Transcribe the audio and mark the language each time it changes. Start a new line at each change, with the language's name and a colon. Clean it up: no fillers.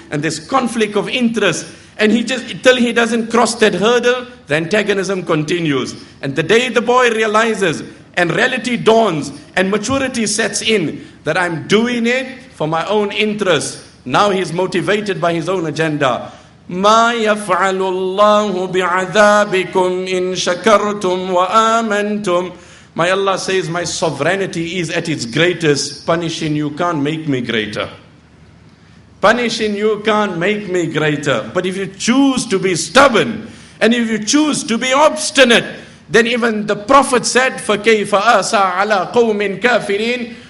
English: And there's conflict of interest. And till he doesn't cross that hurdle, the antagonism continues. And the day the boy realizes and reality dawns and maturity sets in that I'm doing it for my own interest, now he's motivated by his own agenda.
Arabic: ما يفعل الله بعذابكم إن شكرتم وآمنتم.
English: My Allah says, my sovereignty is at its greatest. Punishing you can't make me greater. Punishing you can't make me greater. But if you choose to be stubborn, and if you choose to be obstinate, then even the Prophet said,
Arabic: فَكَيْفَ آسَى عَلَىٰ قَوْمٍ كَافِرِينَ.